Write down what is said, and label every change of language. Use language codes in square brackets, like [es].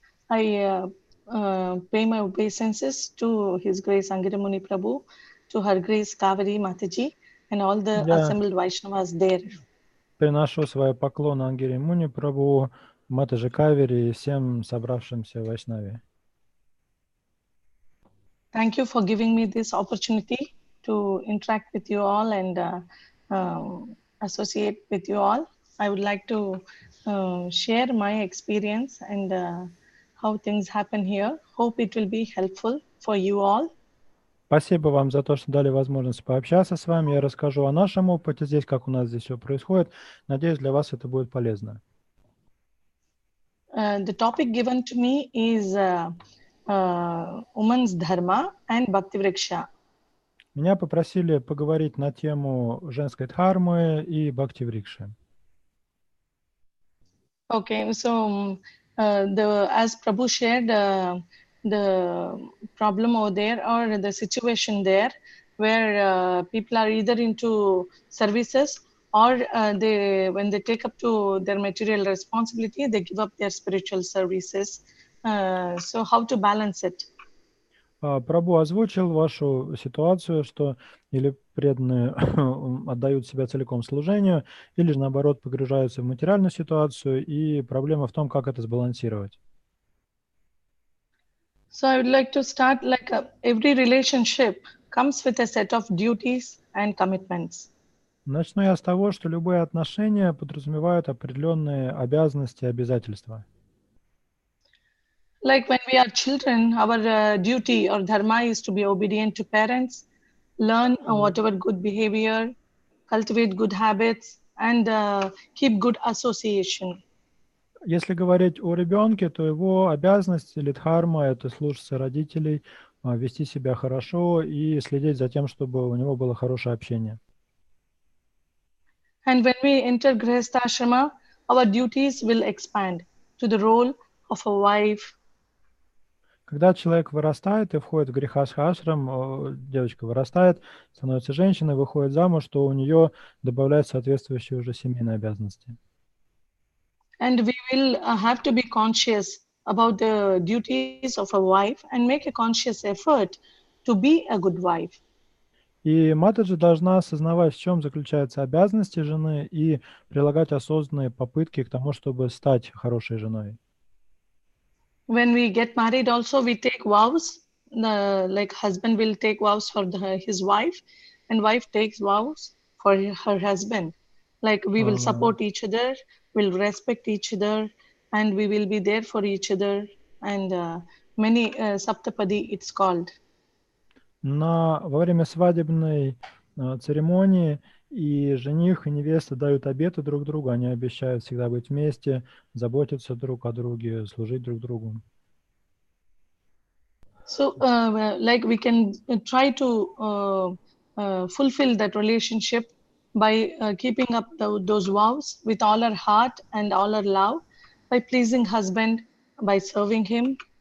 [en] I pay my obeisances to His Grace Angiramuni Prabhu, to Her Grace Kaveri Mataji, and all the assembled Vaishnavas there. [ru] Приношу свои поклоны Ангирамуни Прабhu, Матаджи Кавери и всем собравшимся в Вайшнаве. [en] Thank you for giving me this opportunity to interact with you all and associate with you all. I would like to share my experience and how things happen here. Hope it will be helpful for you all. [ru] Спасибо вам за то, что дали возможность пообщаться с вами. Я расскажу о нашем опыте здесь, как у нас здесь все происходит. Надеюсь, для вас это будет полезно. [en] The topic given to me is Women's Dharma and Bhakti Vriksha. [ru] Меня попросили поговорить на тему женской дхармы и Бхакти Врикши. [en] Okay, so as Prabhu shared, the problem over there or the situation there where people are either into services or when they take up to their material responsibility, they give up their spiritual services. So how to balance it? [ru] Прабху озвучил вашу ситуацию, что или преданные отдают себя целиком служению, или же наоборот погружаются в материальную ситуацию, и проблема в том, как это сбалансировать. [en] So I would like to start like every relationship comes with a set of duties and commitments. [ru] Начну я с того, что любые отношения подразумевают определенные обязанности и обязательства. [en] Like when we are children, our duty or dharma is to be obedient to parents, learn whatever good behavior, cultivate good habits, and keep good association. [ru] Если говорить о ребенке, то его обязанность или дхарма – это слушаться родителей, вести себя хорошо и следить за тем, чтобы у него было хорошее общение. [en] And when we enter Grihastha-ashrama, our duties will expand to the role of a wife. [ru] Когда человек вырастает и входит в грихастха-ашрам, девочка вырастает, становится женщиной, выходит замуж, то у нее добавляются соответствующие уже семейные обязанности. [en] And we will have to be conscious about the duties of a wife and make a conscious effort to be a good wife. [ru] И Матаджи должна осознавать, в чем заключаются обязанности жены и прилагать осознанные попытки к тому, чтобы стать хорошей женой. [en] When we get married also, we take vows. Like husband will take vows for his wife and wife takes vows for her husband. Like we will support each other, we'll respect each other, and we will be there for each other. And many Saptapadi it's called. [ru] Во время свадебной церемонии и жених, и невеста дают обеты друг другу, они обещают всегда быть вместе, заботиться друг о друге, служить друг другу. [en] So like we can try to fulfill that relationship by keeping up those vows with all our heart and all our love, by pleasing husband, by serving him.